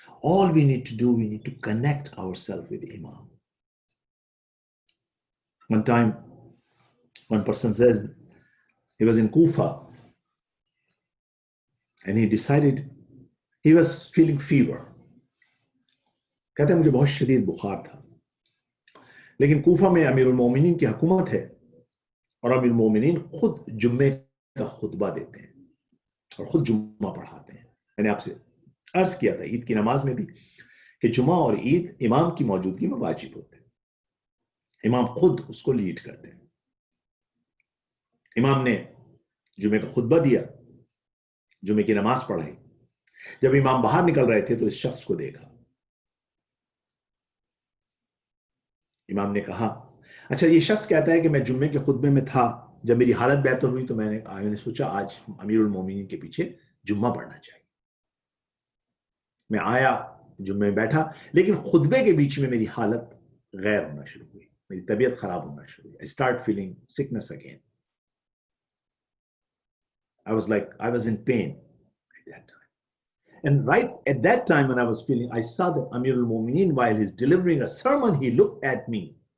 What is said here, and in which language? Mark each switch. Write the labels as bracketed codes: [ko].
[en] All we need to do, we need to connect ourselves with Imam. One time, one person says he was in Kufa and he decided he was feeling fever. [hi] कहते हैं मुझे बहुत शदीद बुखार था, लेकिन कूफा में अमीरुल मोमिनीन की हुकूमत है और अमीरुल मोमिनीन खुद जुम्मे का खुतबा देते हैं और खुद जुम्मा पढ़ाते हैं. मैंने आपसे अर्ज किया था ईद की नमाज में भी कि जुम्मा और ईद इमाम की मौजूदगी में वाजिब होते हैं. इमाम खुद उसको लीड करते हैं. इमाम ने जुम्मे का खुतबा दिया, जुम्मे की नमाज पढ़ाई. जब इमाम बाहर निकल रहे थे तो इस शख्स को देखा. इमाम ने कहा, अच्छा ये शख्स कहता है कि मैं जुम्मे के खुतबे में था, जब मेरी हालत बेहतर हुई तो मैंने सोचा आज अमीरुल मोमिनीन के पीछे जुम्मा पढ़ना चाहिए. मैं आया, जुम्मे में बैठा, लेकिन खुतबे के बीच में मेरी हालत गैर होना शुरू हुई, मेरी तबीयत खराब होना शुरू हुई. [en] I start feeling sickness again. I was in pain at that time. And right at that time when I was feeling, I saw that Amirul Mu'mineen, while he's delivering a sermon, he looked at me.